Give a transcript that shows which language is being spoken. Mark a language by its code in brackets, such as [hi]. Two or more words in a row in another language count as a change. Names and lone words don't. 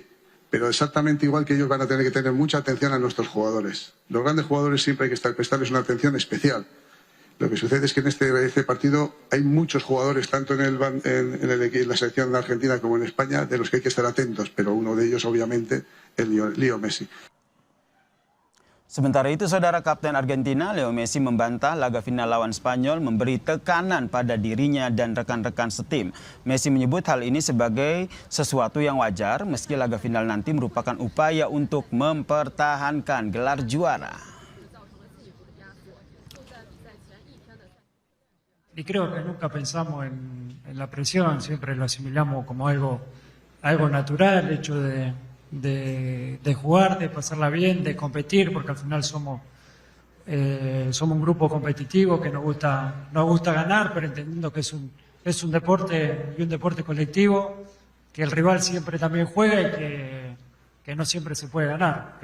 [es] Pero exactamente igual que ellos van a tener que tener mucha atención a nuestros jugadores. Los grandes jugadores siempre hay que prestarles una atención especial. Lo que sucede es que en este partido hay muchos jugadores, tanto en la selección de Argentina como en España, de los que hay que estar atentos, pero uno de ellos obviamente es Leo Messi. [id] Sementara itu, saudara, Kapten Argentina Leo Messi membantah laga final lawan Spanyol memberi tekanan pada dirinya dan rekan-rekan setim. Messi menyebut hal ini sebagai sesuatu yang wajar meski laga final nanti merupakan upaya untuk mempertahankan gelar juara. [es] Y creo que nunca pensamos en la presión, siempre lo asimilamos como algo natural, el hecho de jugar, de pasarla bien, de competir, porque al final somos un grupo competitivo que nos gusta ganar, pero entendiendo que es un deporte y un deporte colectivo, que el rival siempre también juega y que no siempre se puede ganar.